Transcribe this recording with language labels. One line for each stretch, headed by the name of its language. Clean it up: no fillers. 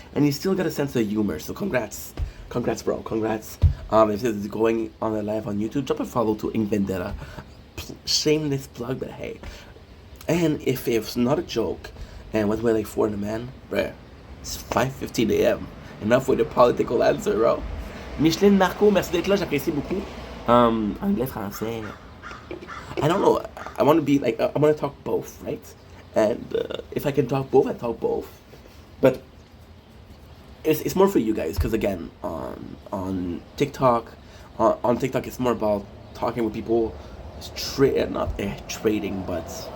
English: and you still got a sense of humor. So congrats, bro, congrats. If this is going on a live on YouTube, drop a follow to Ink Vendetta. Shameless plug, but hey. And if it's not a joke, and what's like 4 in a man, bruh, it's 5:15 a.m. Enough with the political answer, bro.
French: Micheline Marco, merci d'être là, j'apprécie beaucoup. Anglais, français.
English: I don't know. I want to be like, I want to talk both, right? And if I can talk both, I talk both. But it's more for you guys, because again, on TikTok, on TikTok, it's more about talking with people, not trading, but